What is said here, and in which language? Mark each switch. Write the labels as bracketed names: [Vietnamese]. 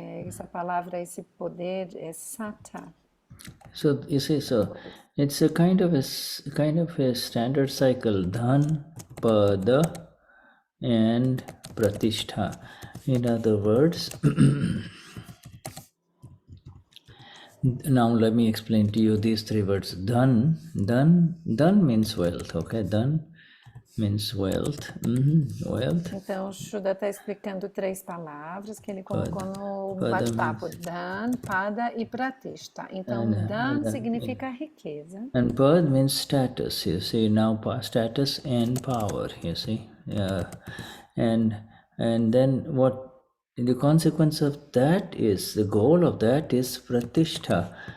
[Portuguese] Essa palavra, esse poder é sata. [English] So you see, it's a kind of a standard cycle: dhan, pada, and pratishtha. In other words, now let me explain to you these three words. Dhan means wealth. Okay, dhan means wealth. Wealth. [Portuguese] Então, o Shuddha está explicando três palavras que ele colocou no bate-papo: dhan, pada e pratishtha. Então, dhan significa riqueza. [English] And pad means status, you see. Now status and power, you see. And then what the consequence of that is, the goal of that is pratishtha.